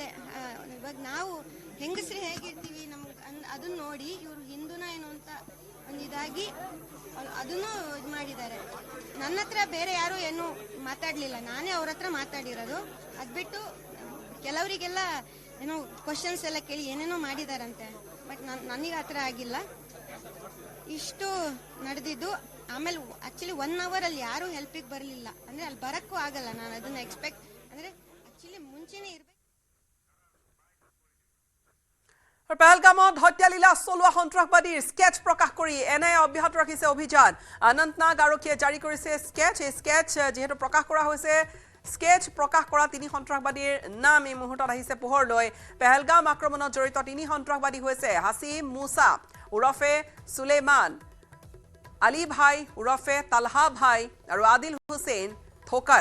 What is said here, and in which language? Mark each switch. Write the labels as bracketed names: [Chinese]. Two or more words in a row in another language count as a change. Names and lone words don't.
[Kannada] ಇವಾಗ ನಾವು ಹೆಂಗಸರು ಹೇಗಿರ್ತೀವಿ ನಮ್ಗೆ ಅದನ್ನ ನೋಡಿ ಇವರು ಹಿಂದೂನ ಏನು ಅಂತ ಒಂದಿದಾಗಿ ಅದನ್ನು ಇದು ಮಾಡಿದ್ದಾರೆ ನನ್ನ ಹತ್ರ ಬೇರೆ ಯಾರು ಏನು ಮಾತಾಡಲಿಲ್ಲ ನಾನೇ ಅವ್ರ ಹತ್ರ ಮಾತಾಡಿರೋದು ಅದ್ಬಿಟ್ಟು ಕೆಲವರಿಗೆಲ್ಲ ಏನೋ ಕ್ವಶನ್ಸ್ ಎಲ್ಲ ಕೇಳಿ ಏನೇನೋ ಮಾಡಿದಾರಂತೆ ಬಟ್ ನನಗೆ ಆ ಥರ ಆಗಿಲ್ಲ ಇಷ್ಟು ನಡೆದಿದ್ದು ಆಮೇಲೆ [English] actually 1 hour [Kannada] ಅಲ್ಲಿ ಯಾರು ಹೆಲ್ಪಿಗೆ ಬರಲಿಲ್ಲ ಅಂದ್ರೆ ಅಲ್ಲಿ ಬರಕ್ಕೂ ಆಗಲ್ಲ ನಾನು ಅದನ್ನ ಎಕ್ಸ್ಪೆಕ್ಟ್ ಅಂದ್ರೆ ಆಕ್ಚುಲಿ ಮುಂಚೆನೇ ಇರಬೇಕು [Assamese] পেহেলগামত হত্যালীলা চলোৱা সন্ত্ৰাসবাদীৰ স্কেচ প্ৰকাশ কৰি এনে অব্যাহত ৰাখিছে অভিযান অনন্তনাগ আৰক্ষীয়ে জাৰি কৰিছে স্কেচ এই স্কেচ যেহেতু প্ৰকাশ কৰা হৈছে স্কেচ প্ৰকাশ কৰা তিনি সন্ত্ৰাসবাদীৰ নাম এই মুহূৰ্তত আহিছে পোহৰলৈ পেহেলগাম আক্ৰমণত জড়িত তিনি সন্ত্ৰাসবাদী হৈছে হাসিম মুসা উৰফে সুলেমান, আলী ভাই উৰফে তালহা ভাই আৰু আদিল হুছেইন থোকাৰ।